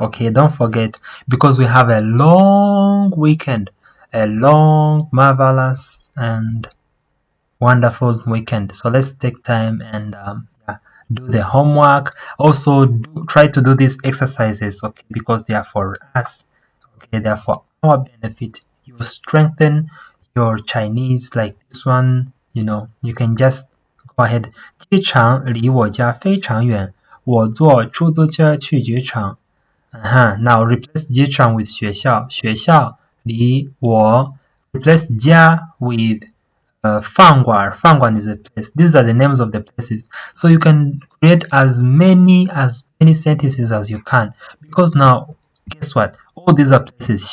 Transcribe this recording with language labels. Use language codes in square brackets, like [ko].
[en] Okay, don't forget, because we have a long weekend, a long, marvelous, and wonderful weekend. So let's take time and do the homework. Also, try to do these exercises, okay, because they are for us. Okay, they are for our benefit. You strengthen your Chinese, like this one. You can just go ahead. [zh] 机场离我家非常远，我坐出租车去机场。 [en] Now replace 机场 with 学校， [zh] 学校离我 [en] replace 家 with 饭馆，饭馆 is a place. These are the names of the places. So you can create as many sentences as you can, because now guess what? All these are places.